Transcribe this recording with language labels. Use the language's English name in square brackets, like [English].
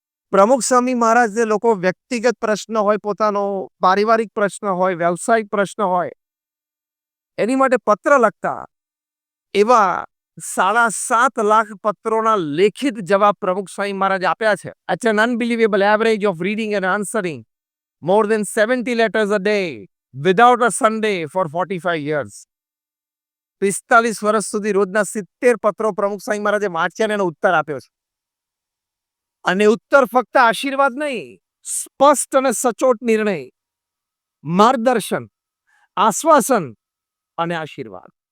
[Gujarati] પ્રમુખ સ્વામી મહારાજને લોકો વ્યક્તિગત પ્રશ્ન હોય, પોતાનો પારિવારિક પ્રશ્ન હોય, વ્યવસાયિક પ્રશ્ન હોય, એની માટે પત્ર લખતા. એવા 7.5 લાખ પત્રોના લેખિત જવાબ પ્રમુખ સ્વામી મહારાજ આપ્યા છે. [English] It's an unbelievable average of reading and answering more than 70 letters a day without a Sunday for 45 years. [Gujarati] 45 વર્ષ સુધી રોજના 70 પત્રો પ્રમુખ સ્વામી મહારાજે વાંચ્યા અને એનો ઉત્તર આપ્યો છે. અને ઉત્તર ફક્ત આશીર્વાદ નહીં, સ્પષ્ટ અને સચોટ નિર્ણય, માર્ગદર્શન, આશ્વાસન અને આશીર્વાદ.